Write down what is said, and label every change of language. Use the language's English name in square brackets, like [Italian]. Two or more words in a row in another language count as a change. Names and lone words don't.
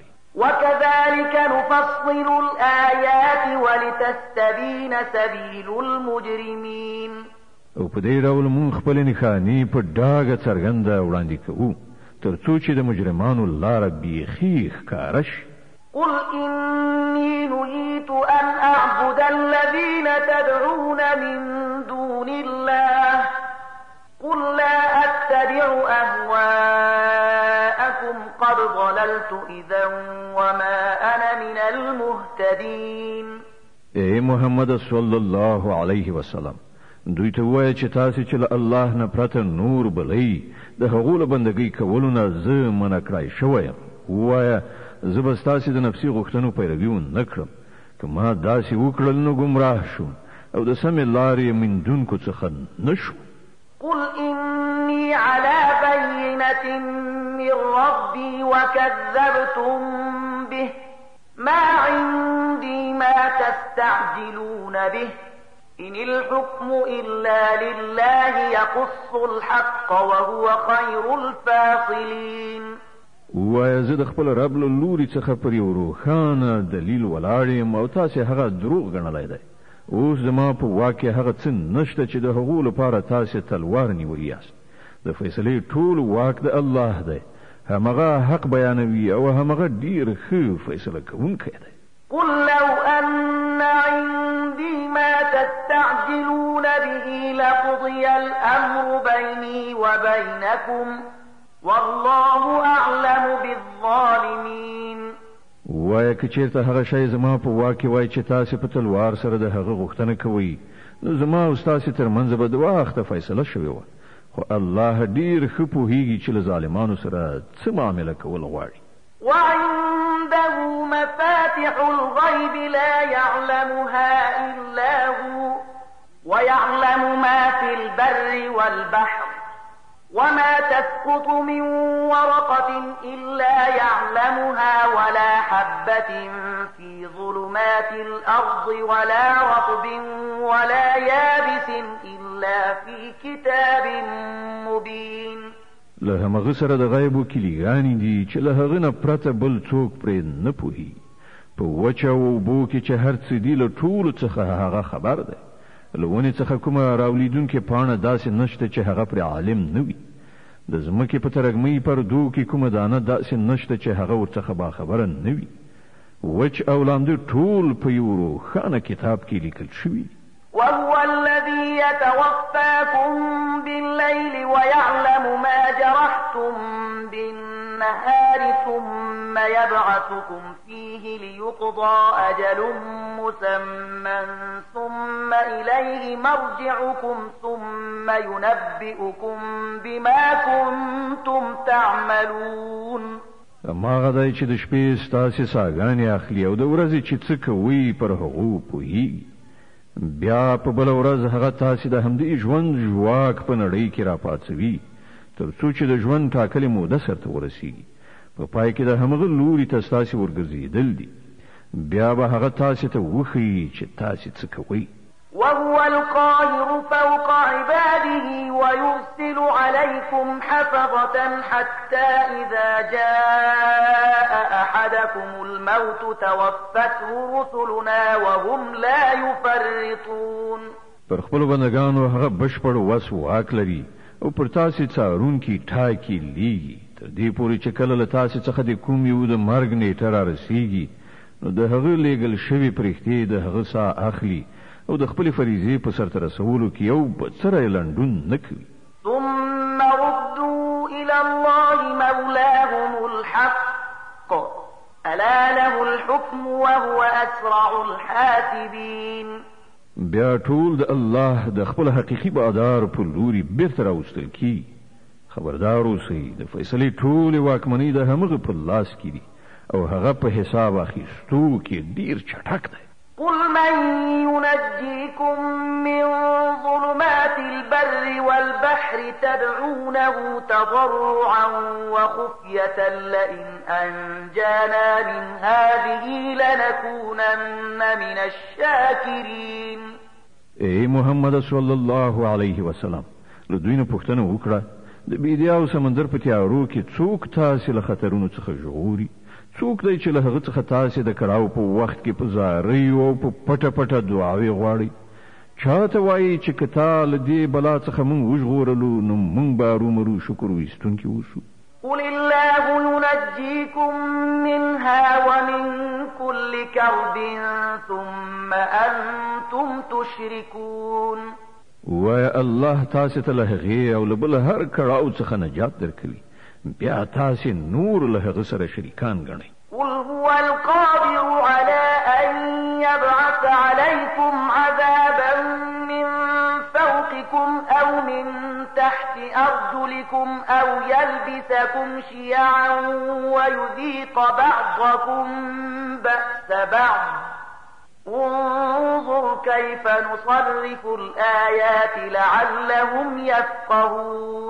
[Arabic] وكذلك نفصل الآيات ولتستبين سبيل المجرمين. [Pashto] او په دې ډول مونږ خپل نښانې په ډاګه څرګنده وړاندې کوو تر څو چې د مجرمانو لاره بیخي ښکاره شي. [Arabic] قل إني نهيت أن أعبد الذين تدعون من دون الله قل لا أتبع أهواءكم قد ضللت إذا وما أنا من المهتدين. [Pashto] اے محمد [Arabic] صلی الله علیه وسلم [Pashto] دوی ته وایه چې تاسې چې له الله نه پرته نور بلئ د هغو له بندګۍ کولو نه زه منع کړی شوی یم. ووایه زه به ستاسې د نفسي غوښتنو پیروي ونه کړم. که ما داسې وکړل نو ګمراه شوم او د سمې لارې موندونکو څخه نه شوم. [Arabic] قل إني على بينة من ربي وكذبتم به ما عندي ما تستعجلون به إن الحكم إلا لله يقص الحق وهو خير الفاصلين. [Pashto] وایه زه د خپل رب له لوري څخه پر یو روښانه دلیل ولاړ یم او تاسې هغه دروغ ګڼلی دی. اوس زما په واک کې هغه څه نشته چې د هغو لپاره تاسې تلوار نیولی یاست. د فیصلې ټول واک د الله دی. همغه حق بیانوي او همغه ډیر ښه فیصله کوونکی دی. [Arabic] قل لو أن عندي ما تستعجلون به لقضي الأمر بيني وبينكم والله أعلم بالظالمين. [Pashto] وایه که چیرته هغه شی زما په واک کې وای چې تاسو په تلوار سره د هغه غوښتنه کوئ نو زما او ستاسو ترمنځ به د وخته فیصله شوې وه، خو الله ډیر ښه پوهیږي چې له ظالمانو سره څه معامله کول غواړي. [Arabic] وعنده مفاتح الغيب لا يعلمها إلا هو ويعلم ما في البر والبحر وما تسقط من ورقة إلا يعلمها ولا حبة في ظلمات الأرض ولا رطب ولا يابس إلا في كتاب مبين. [Pashto] له همغه سره د غیبو کلیګانې دي چې له هغه نه پرته بل څوک پرې نه پوهي. په وچه اوبو کې چې هر څه دي له ټولو څخه هغه خبر دی. له ونې څخه کومه راولیدونکې پاڼه داسې نشته چې هغه پرې عالم نه وي. د ځمکې په ترږمۍ پردو کې کومه دانه داسې نشته چې هغه ورڅخه باخبره نه وي. وچ او لانده ټول په یو روښانه کتاب کې لیکل شوي. [Arabic] وهو الذي يتوفاكم بالليل ويعلم ما جرحتم بالنهار ثم يبعثكم فيه ليقضى أجل مسمى ثم إليه مرجعكم ثم ينبئكم بما كنتم تعملون. [Pashto] ما غدای چې د شپې ستاسې ساګانې اخلي او د ورځې چې څه کوي پر هغو پوهیږي. بیا په بل ورځ هغه تاسو د همدې ژوند ژواک په نړۍ کې راپاڅوي تر څو چې د ژوند ټاکلې موده سرته ورسیږي. په پای کې د همغه لوري ته تاسو ورګرځېدل دي. بیا به هغه تاسو ته وښیي چې تاسو څه کوئ. [Arabic] وهو القاهر فوق عباده ويرسل عليكم حفظة حتى إذا جاء أحدكم الموت توفته رسلنا وهم لا يفرطون. [Pashto] پر خپل بندگانو هغه بشپړ وس واک لري او پر تاسو څارونکي ټاکي لیږي تر دې پورې چې کله له تاسو څخه د کوم یو د مرګ نیټه را رسیږي نو د هغه لیږل شوي پرښتې د هغه ساه اخلي او د خپل فریضې په سرته رسولو کې یو بڅره لنډون نه کوي. [Arabic] ثم ردوا إلى الله مولاهم الحق ألا له الحكم وهو أسرع الحاسبين. [Pashto] بیا ټول د الله د خپل حقیقي بادار په لوري بیرته راوستل کی. خبردار اوسئ د فیصلې ټولې واکمنۍ د همغه په لاس کې دي او هغه په حساب اخیستو کې ډیر چټک دی. [Arabic] قل من ينجيكم من ظلمات البر والبحر تدعونه تضرعا وخفية لئن أنجانا من هذه لنكونن من الشاكرين. [Pashto] اے محمد [Arabic] صلی الله علیه وسلم [Pashto] له دوی نه پوښتنه وکړه د بیدیا او سمندر په تیارو کې څوک تاسو له خطرونو څخه ژغوري؟ څوک دی چې له هغه څخه تاسو د کړاو په وخت کې په زارۍ او په پټه پټه دعاوې غواړئ؟ چاته وایي چې که تا له دې بلا څخه موږ وژغورلو نو موږ به رومرو شکر ویستونکي اوسو. [Arabic] قل الله ينجيكم منها ومن كل كرب ثم أنتم تشركون. [Pashto] وایه الله تاسو ته له هغې او له بل هر کړاو څخه نجات درکوي بیا تاسو نور له هغه سره شریکان ګڼئ. [Arabic] قل هو القادر على أن يبعث عليكم عذابا من فوقكم أو من تحت أرجلكم أو يلبسكم شيعا ويذيق بعضكم بأس بعض انظر كيف نصرف الآيات لعلهم يفقهون.